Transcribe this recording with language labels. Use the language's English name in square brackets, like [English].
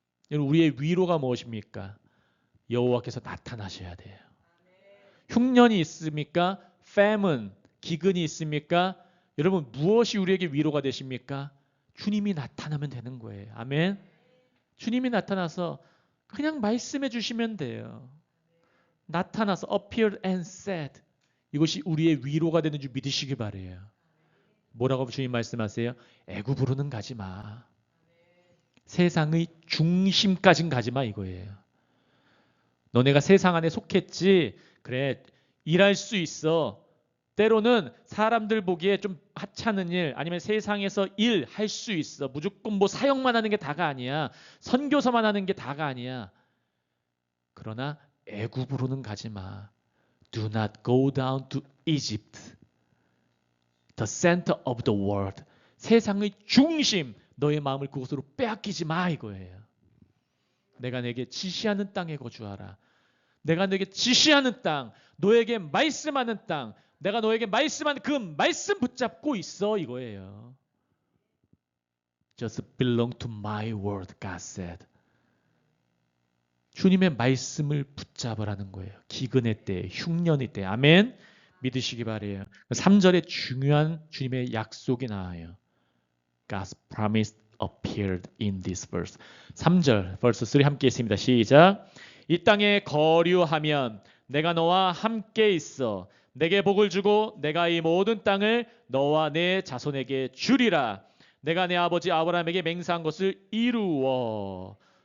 [Korean] 우리의 위로가 무엇입니까? 여호와께서 나타나셔야 돼요. 흉년이 있습니까? famine, 기근이 있습니까? 여러분 무엇이 우리에게 위로가 되십니까? 주님이 나타나면 되는 거예요. 아멘. 주님이 나타나서 그냥 말씀해 주시면 돼요. [English] 나타나서 appeared and said. [Korean] 이것이 우리의 위로가 되는 줄 믿으시기 바래요. 뭐라고 주님 말씀하세요? 애굽으로는 가지 마. 세상의 중심까진 가지 마 이거예요. 너네가 세상 안에 속했지. 그래 일할 수 있어. 때로는 사람들 보기에 좀 하찮은 일 아니면 세상에서 일 할 수 있어. 무조건 뭐 사역만 하는 게 다가 아니야. 선교사만 하는 게 다가 아니야. 그러나 애굽으로는 가지 마. [English] Do not go down to Egypt. The center of the world. [Korean] 세상의 중심. 너의 마음을 그곳으로 빼앗기지 마 이거예요. 내가 내게 지시하는 땅에 거주하라. 내가 너에게 지시하는 땅, 너에게 말씀하는 땅, 내가 너에게 말씀하는 그 말씀 붙잡고 있어 이거예요. [English] Just belong to my word, God said. [Korean] 주님의 말씀을 붙잡으라는 거예요. 기근의 때, 흉년의 때. 아멘. 믿으시기 바래요. 3절에 중요한 주님의 약속이 나와요. [English] God's promise appeared in this verse. [Korean] 3절, verse 3 함께 있습니다. 시작. 이 땅에 거류하면 내가 너와 함께 있어. 내게 복을 주고 내가 이 모든 땅을 너와 내 자손에게 주리라. 내가 내 아버지 아브라함에게 맹세한 것을 이루어.